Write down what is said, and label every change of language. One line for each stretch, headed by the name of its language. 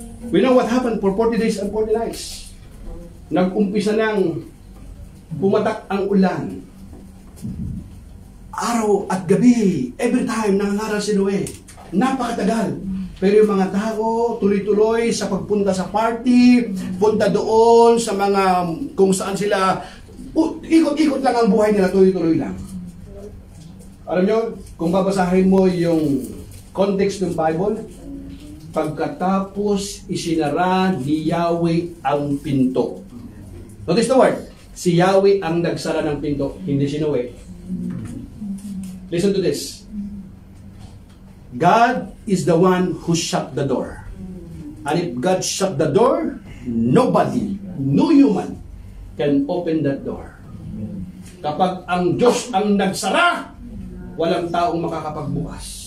English: We know what happened for 40 days and 40 nights.
Filipino: Nag-umpisa nang pumatak ang ulan. Araw at gabi,
English: every time
Filipino: nangangaral si Noe. Napakatagal. Pero yung mga tao, tuloy-tuloy sa pagpunta sa party, punta doon sa mga kung saan sila, ikot-ikot lang ang buhay nila, tuloy-tuloy lang. Alam nyo, kung babasahin mo yung context ng Bible, pagkatapos isinara ni Yahweh ang pinto.
English: Notice the word,
Filipino: si Yahweh ang nagsara ng pinto, hindi si Noe.
English: Listen to this. God is the one who shut the door. And if God shut the door, nobody, no human, can open that door.
Filipino: Kapag ang Diyos ang nagsara, walang taong makakapagbukas.